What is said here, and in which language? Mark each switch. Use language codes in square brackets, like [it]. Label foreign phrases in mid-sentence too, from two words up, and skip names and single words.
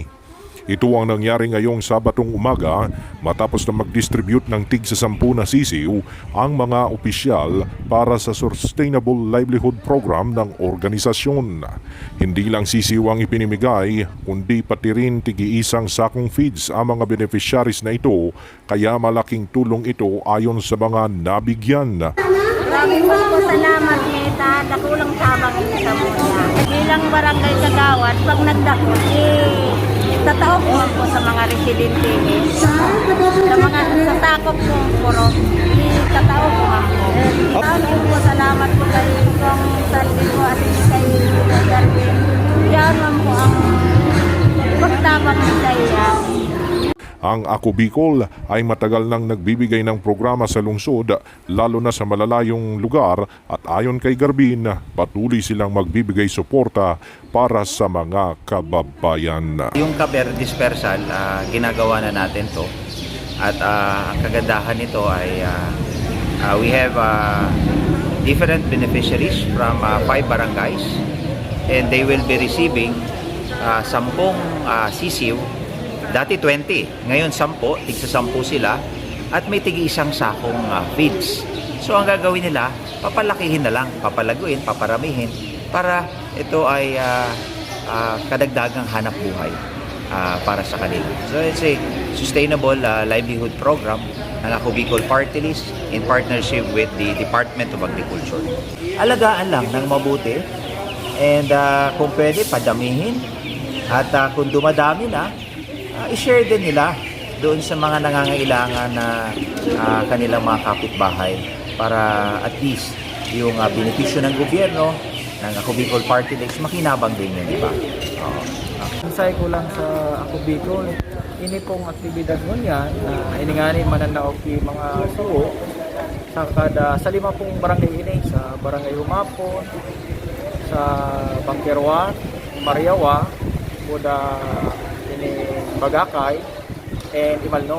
[tl] Ito ang nangyari ngayong Sabatong umaga matapos na mag-distribute ng tig-10 na sisiw ang mga opisyal para sa Sustainable Livelihood Program ng organisasyon. Hindi lang sisiw ang ipinimigay, kundi pati rin tig-iisang sakong feeds ang mga beneficiaries na ito, kaya malaking tulong ito ayon sa mga nabigyan. [bik] Maraming po salamat neta, dakulang tabang sa muna. Bilang barangay kagawad, pag nagdako, tatao po sa mga residente. Sa mga sasakop po puro, tatao po ako. [tl] Maraming po salamat po kay Kong Saldico at kay Darwin. [bik] Yan po ang pagtabang sa iya. [tl] Ang Ako Bicol ay matagal nang nagbibigay ng programa sa lungsod, lalo na sa malalayong lugar, at ayon kay Garbin, patuloy silang magbibigay suporta para sa mga kababayan. Yung kaber dispersal, ginagawa na natin to, at ang kagandahan nito ay [en] we have different beneficiaries from 5 barangays, and they will be receiving 10 [tl] sisiw. Dati 20, ngayon 10, tig-10 sila, at may tig-isang sakong feeds. So ang gagawin nila, papalakihin na lang, papalaguin, paparamihin, para ito ay kadagdagang hanap buhay para sa kanila. [en] So it's a sustainable livelihood program ng Ako Bicol Party List in partnership with the Department of Agriculture. [tl] Alagaan lang ng mabuti, and kung pwede, padamihin, at kung dumadami na, i-share din nila doon sa mga nangangailangan na kanilang mga kapitbahay, para at least yung benepisyo ng gobyerno ng Ako Bicol Party List makinabang din yun, di ba? [bik] Insay ko lang sa Ako Bicol, ini pong aktibidad mo niyan na ininganin mananaog yung mga suo sa 5 pong barangay ini, sa Barangay Humapon, sa Bangkerwa, Mariawa, Buda, Bagakay, and Imalnod.